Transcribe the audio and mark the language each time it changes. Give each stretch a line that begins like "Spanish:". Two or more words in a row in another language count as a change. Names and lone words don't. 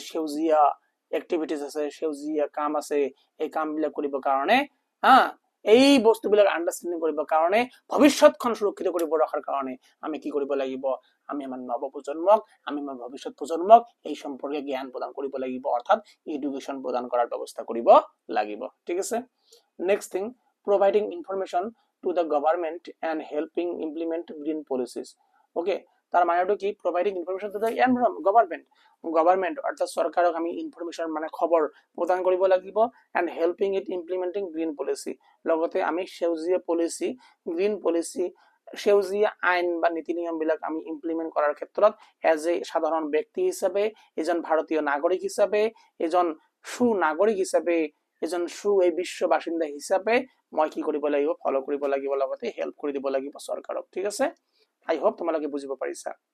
Assamese: সেউজীয়া এক্টিভিটিজ আছে সেউজীয়া কাম আছে এই কামবিলাক কৰিবৰ কাৰণে এই বস্তুবিলাক আন্ডাৰষ্টেণ্ডিং কৰিবৰ কাৰণে ভৱিষ্যতখন সুৰক্ষিত কৰিব ৰখাৰ কাৰণে আমি কি কৰিব লাগিব আমি আমাৰ নৱপ্ৰজন্মক আমি আমাৰ ভৱিষ্যত প্ৰজন্মক এই সম্পৰ্কে জ্ঞান প্ৰদান কৰিব লাগিব অৰ্থাৎ এডুকেশ্যন প্ৰদান কৰাৰ ব্যৱস্থা কৰিব লাগিব ঠিক আছে
English: next thing providing information to the government and helping implement green policies
Assamese: okay তার মানেটো কি
English: providing information to the government
Assamese: অর্থাৎ সরকারক আমি ইনফরমেশন মানে খবর প্রদান কৰিব লাগিব and
English: helping it implementing green policy
Assamese: লগতে আমি সেউজীয়া পলিসি
English: green policy
Assamese: সেউজীয়া আইন বা নীতি নিয়ম বিলাক আমি ইমপ্লিমেন্ট কৰাৰ ক্ষেত্ৰত
English: as a
Assamese: সাধাৰণ ব্যক্তি হিচাপে এজন ভাৰতীয় নাগৰিক হিচাপে এজন সুনাগৰিক হিচাপে এজন এই বিশ্ব বাসিন্দা হিচাপে মই কি কৰিব লাগিব ফলো কৰিব লাগিব লগতে হেল্প কৰি দিব লাগিব চৰকাৰক ঠিক আছে
English: I hope
Assamese: তোমালোকে বুজিব পাৰিছা